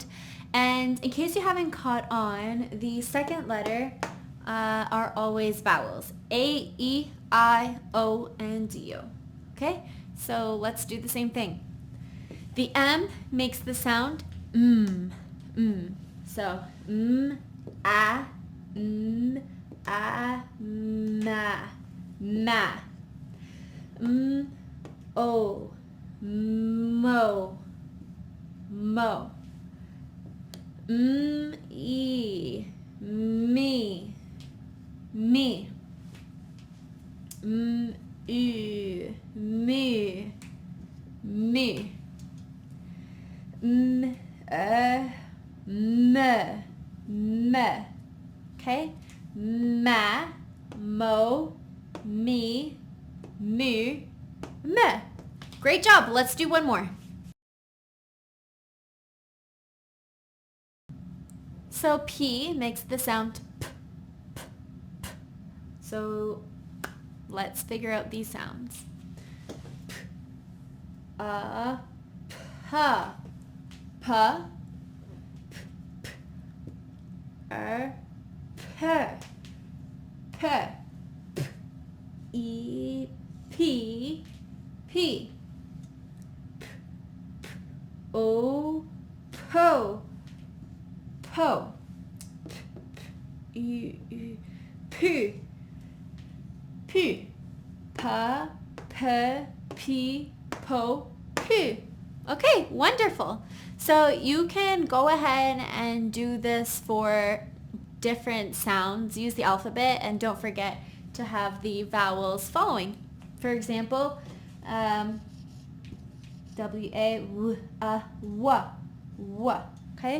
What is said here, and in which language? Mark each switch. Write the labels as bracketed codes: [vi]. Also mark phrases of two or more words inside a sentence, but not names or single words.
[en] And in case you haven't caught on, the second letter are always vowels. A, E, I, O, and U. Okay, so let's do the same thing. The M makes the sound mm. So a, ma. O, mo, e, me, u, me, me. Okay? Ma, mo, me, mu, me. Great job. Let's do one more. So P makes the sound p, p, p. So let's figure out these sounds. P, p, p, p, e, p, p, o, po, po, pu, pa, p, po, pu. Okay, wonderful. So you can go ahead and do this for different sounds. Use the alphabet and don't forget to have the vowels following. For example, W-A, w, okay?